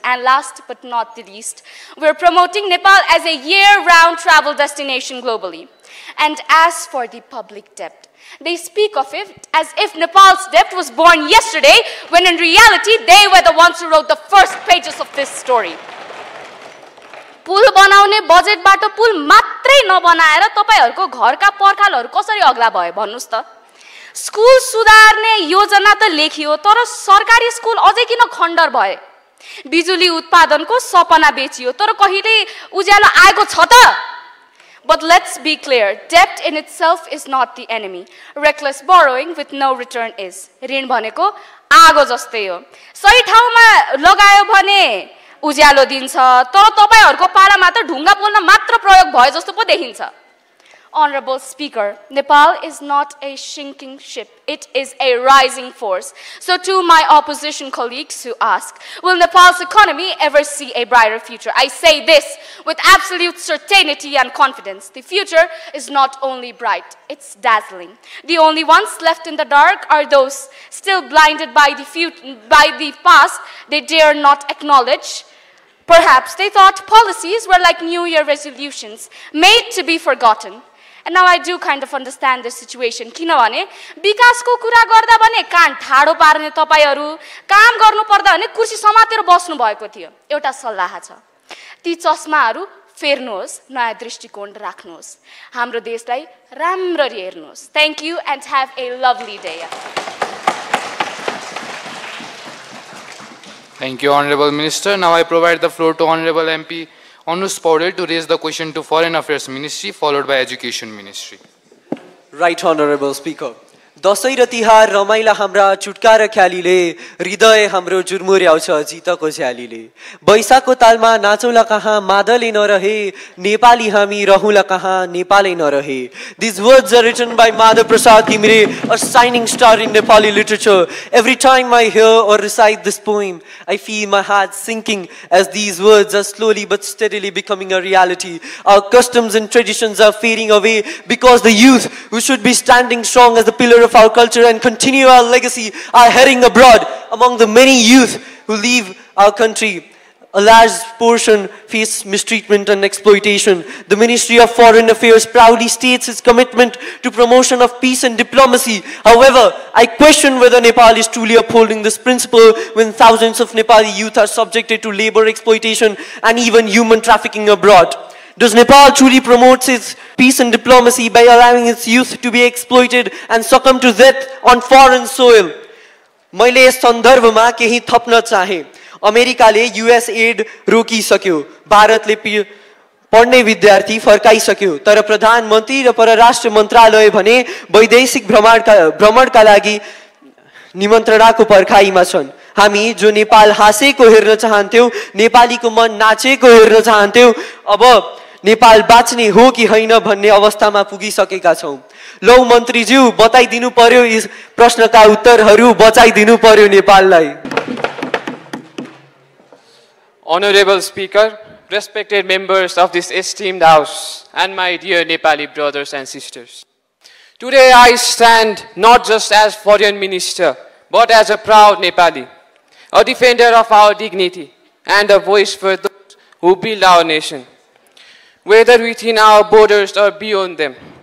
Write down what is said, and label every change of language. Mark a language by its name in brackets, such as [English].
[English] And last but not the least, we are promoting Nepal as a year-round travel destination globally. And as for the public debt, they speak of it as if Nepal's debt was born yesterday, when in reality, they were the ones who wrote the first pages of this story. [Nepali] पुल बनाउने बजेटबाट पुल मात्रै नबनाएर तपाईहरुको घरका पर्खालहरु कसरी अग्ला भए भन्नुस् त। School सुधार्ने योजना त लेखियो तर सरकारी स्कुल अझै किन खण्डर भए। बिजुली उत्पादनको सपना बेचियो तर कहिले उज्यालो आएको छ त। [English] But let's be clear, debt in itself is not the enemy. Reckless borrowing with no return is. [Nepali] ऋण भनेको आगो जस्तै हो। सही ठाउँमा लगायो भने उज्यालो दिन्छ तर तपाईहरुको पालामा त ढुङ्गा पोल्न मात्र प्रयोग भए जस्तो पो देखिन्छ। [English] Honorable Speaker, Nepal is not a sinking ship. It is a rising force. So to my opposition colleagues who ask, will Nepal's economy ever see a brighter future? I say this with absolute certainty and confidence. The future is not only bright, it's dazzling. The only ones left in the dark are those still blinded by the past they dare not acknowledge. Perhaps they thought policies were like New Year resolutions, made to be forgotten. And now I do kind of understand the situation. [Nepali] किनभने विकासको कुरा गर्दा भने कान ठाडो पार्ने तपाईहरु, काम गर्नु पर्दा भने कुर्सी समातेर बस्नु भएको थियो। एउटा सल्लाह छ, ती चस्माहरु फेर्नुहोस्, नयाँ दृष्टिकोण राख्नुहोस्, हाम्रो देशलाई राम्ररी हेर्नुहोस्। [English] Thank you and have a lovely day. Thank you, Honorable Minister. Now I provide the floor to Honorable MP Anush Paudel to raise the question to Foreign Affairs Ministry, followed by Education Ministry. Right, Honorable Speaker. [Nepali] Dashain र तिहार रमाइला हाम्रा चुटका र ख्यालीले हृदय हाम्रो जुर्मुर्याउँछ जितको झ्यालीले। बैशाखको तालमा नाचौला कहाँ मादले नरहे, नेपाली हामी रहौला कहाँ नेपालै नरहे। [English] These words are written by Madhav Prasad Ghimire, a shining star in Nepali literature. Every time I hear or recite this poem, I feel my heart sinking as these words are slowly but steadily becoming a reality. Our customs and traditions are fading away because the youth who should be standing strong as the pillar of our culture and continue our legacy are heading abroad. Among the many youth who leave our country, a large portion face mistreatment and exploitation. The Ministry of Foreign Affairs proudly states its commitment to promotion of peace and diplomacy. However, I question whether Nepal is truly upholding this principle when thousands of Nepali youth are subjected to labor exploitation and even human trafficking abroad. Does Nepal truly promote its peace and diplomacy by allowing its youth to be exploited and succumb to death on foreign soil? [Nepali] मैले यस सन्दर्भमा केही थप्न चाहे। अमेरिकाले US add रोकिसक्यो, भारतले पढ्ने विद्यार्थी फर्काइसक्यो, तर प्रधानमन्त्री र परराष्ट्र मन्त्रालय भने वैदेशिक भ्रमणका लागि निमन्त्रणाको पर्खाइमा छन्। हामी जो नेपाल हाँसेको हेर्न चाहन्थ्यौं, नेपालीको मन नाचेको हेर्न चाहन्थ्यौं, अब नेपाल बाँच्ने हो कि होइन भन्ने अवस्थामा पुगिसकेका छौं। लौ मन्त्रीज्यू बताइदिनु पर्यो, यस प्रश्नका उत्तरहरू बचाइदिनु पर्यो नेपाललाई। [English] Honorable Speaker, respected members of this esteemed house, and my dear Nepali brothers and sisters. Today I stand not just as foreign minister, but as a proud Nepali, a defender of our dignity and a voice for those who build our nation, whether within our borders or beyond them.